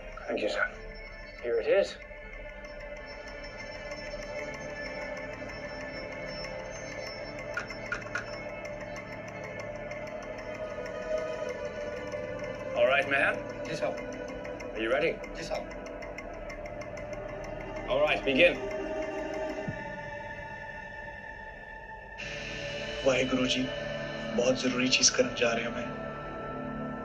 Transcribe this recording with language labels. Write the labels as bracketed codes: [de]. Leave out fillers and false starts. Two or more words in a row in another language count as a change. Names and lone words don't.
[en] Thank you, sir. Here it is. All right, man. [hi] जी साहब, [en] Are you ready? [hi] जी साहब। [en] All right, begin. [hi] वाहिगुरु जी, बहुत जरूरी चीज करन जा रहे हैं मैं।